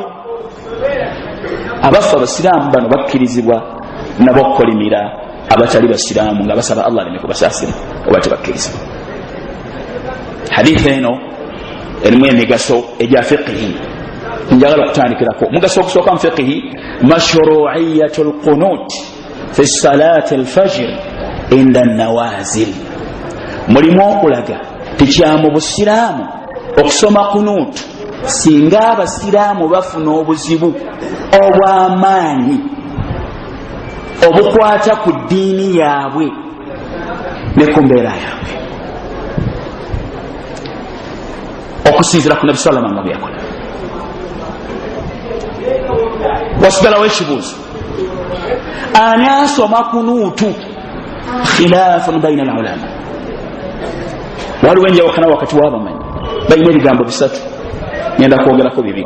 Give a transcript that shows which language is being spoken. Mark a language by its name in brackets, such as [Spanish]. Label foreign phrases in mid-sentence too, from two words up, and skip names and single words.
[Ganda] Abaffe abasiraamu bano bakkirizibwa nabo okukolimira abatali basiraamu nga basaba Allah aleme kubasaasira oba tebakkirizibwa. Hadithi eno erimu emigaso egya fiqhi. Njagala okutandikirako omugaso ogusooka mu fiqhi, [Arabic] مشروعية القنوت في صلاة الفجر عند النوازل. [Ganda] Mulimu okulaga tikyamu busiraamu okusoma kunuutu singa abasiraamu bafuna obuzibu obw'amaanyi obukwata ku ddiini yaabwe ne ku mbeera yaabwe, okusinziira ku Nabi [Arabic] صلى الله عليه وسلم [Ganda] byakola. Wasigalawo ekibuuzo, ani asoma kunuutu? [Arabic] خلاف بين العلماء. [Ganda] Waliwo enjawukana wakati w'abamanyi, balina ebigambo bisatu, ngenda kwogerako bibiri.